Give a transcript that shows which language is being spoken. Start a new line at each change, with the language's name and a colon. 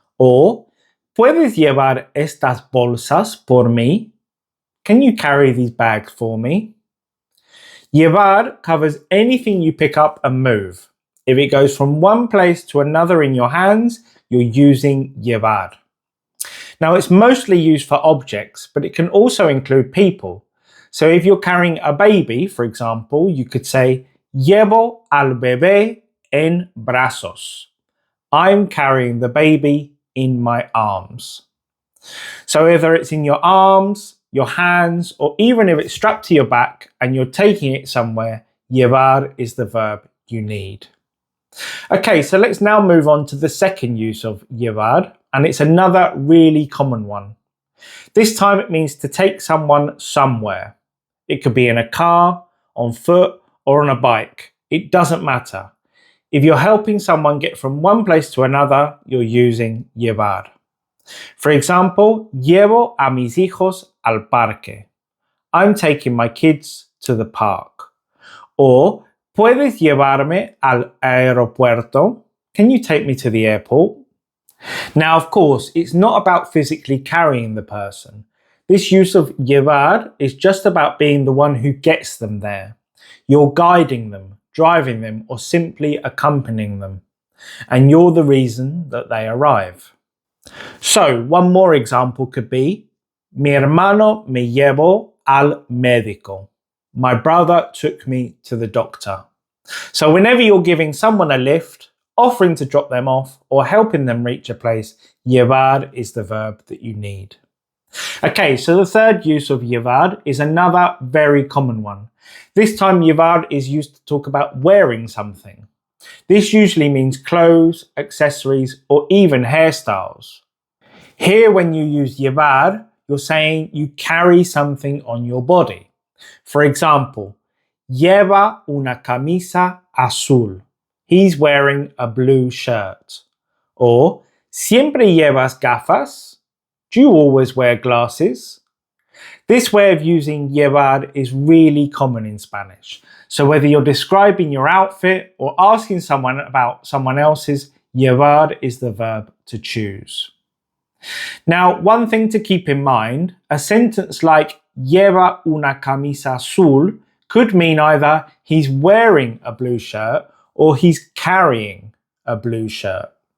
English: Or,
Spanish: ¿puedes llevar estas bolsas por mí?
English: Can you carry these bags for me? Llevar covers anything you pick up and move. If it goes from one place to another in your hands, you're using llevar. Now, it's mostly used for objects, but it can also include people. So if you're carrying a baby, for example, you could say,
Spanish: llevo al bebé en brazos.
English: I'm carrying the baby in my arms. So whether it's in your arms, your hands, or even if it's strapped to your back and you're taking it somewhere, llevar is the verb you need. Okay, so let's now move on to the second use of llevar, and it's another really common one. This time it means to take someone somewhere. It could be in a car, on foot, or on a bike. It doesn't matter. If you're helping someone get from one place to another, you're using llevar. For example,
Spanish: llevo a mis hijos al parque.
English: I'm taking my kids to the park. Or,
Spanish: ¿puedes llevarme al aeropuerto?
English: Can you take me to the airport? Now, of course, it's not about physically carrying the person. This use of llevar is just about being the one who gets them there. You're guiding them, driving them, or simply accompanying them. And you're the reason that they arrive. So, one more example could be,
Spanish: mi hermano me llevó al médico.
English: My brother took me to the doctor. So whenever you're giving someone a lift, offering to drop them off, or helping them reach a place, llevar is the verb that you need. Okay, so the third use of llevar is another very common one. This time llevar is used to talk about wearing something. This usually means clothes, accessories, or even hairstyles. Here, when you use llevar, you're saying you carry something on your body. For example,
Spanish: lleva una camisa azul.
English: He's wearing a blue shirt. Or,
Spanish: ¿siempre llevas gafas?
English: Do you always wear glasses? This way of using llevar is really common in Spanish. So whether you're describing your outfit or asking someone about someone else's, llevar is the verb to choose. Now, one thing to keep in mind, a sentence like
Spanish: lleva una camisa azul
English: could mean either he's wearing a blue shirt or he's carrying a blue shirt.